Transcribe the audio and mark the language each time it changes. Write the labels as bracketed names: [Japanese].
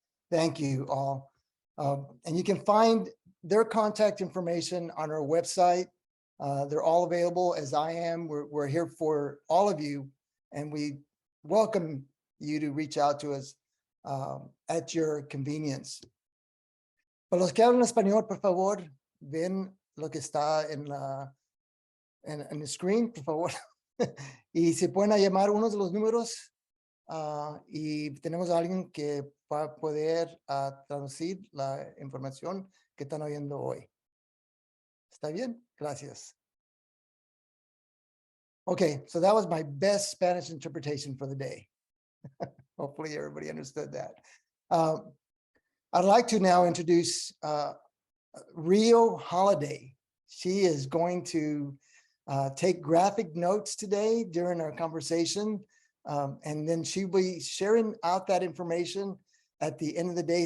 [English] Thank you all. And you can find their contact information on our website. They're all available, as I am. We're here for all of you, and we welcome you to reach out to us at your convenience. [Spanish] Para los que hablan español, por favor, ven lo que está en el screen, por favor. Y se pueden llamar uno de los números y tenemos a alguien que va a poder traducir la información que están oyendo hoy. ¿Está bien? Gracias. [English] Okay, so that was my best Spanish interpretation for the day. Hopefully everybody understood that. I'd like to now introduce Rio Holiday. She is going to take graphic notes today during our conversation, and then she'll be sharing out that information at the end of the day.